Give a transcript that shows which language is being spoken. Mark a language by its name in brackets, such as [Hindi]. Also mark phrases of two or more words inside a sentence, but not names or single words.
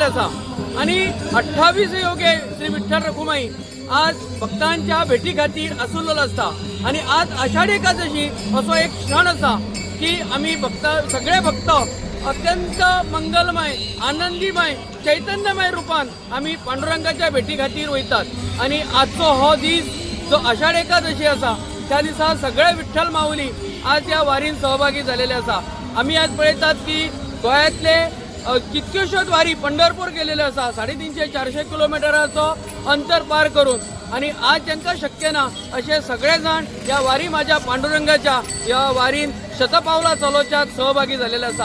[Konkani] असा आणि 28 योगे श्री विठ्ठल रखुमाई आज भक्तांच्या भेटी खातीर आसुल्लो असता आणि आज आषाढी एकादशी असो एक क्षण असा की आम्ही सगळे भक्त अत्यंत मंगलमय, आनंदीमय, चैतन्यमय रूपान आम्ही पांडुरंगाच्या भेटी खातीर वयतात आणि आजचो हो दीस जो आषाढी एकादशी असा त्या दिसा सगळे विठ्ठल माऊली आज या वारीन सहभागी झालेले असा. आम्ही आज पळयतात की गोंयांतले कितक्योश्योच वारी पंढरपूर गेलेले असा, 350-400 किलोमिटराचो अंतर पार करून आणि आज ज्यांका शक्य ना असे सगळे जण या वारी माझ्या पांडुरंगाच्या या वारीन शतपावला चलोवच्यात सहभागी झालेले असा.